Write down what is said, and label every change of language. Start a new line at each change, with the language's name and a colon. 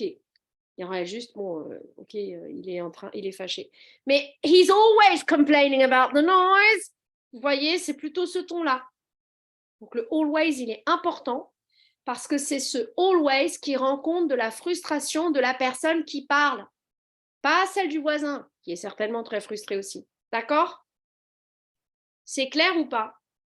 French: Il y aurait juste, bon, ok, il est fâché. Mais
English: he's always complaining about the noise.
French: Vous voyez, c'est plutôt ce ton-là. Donc, le always, il est important parce que c'est ce always qui rend compte de la frustration de la personne qui parle, pas celle du voisin, qui est certainement très frustré aussi. D'accord? C'est clair ou pas?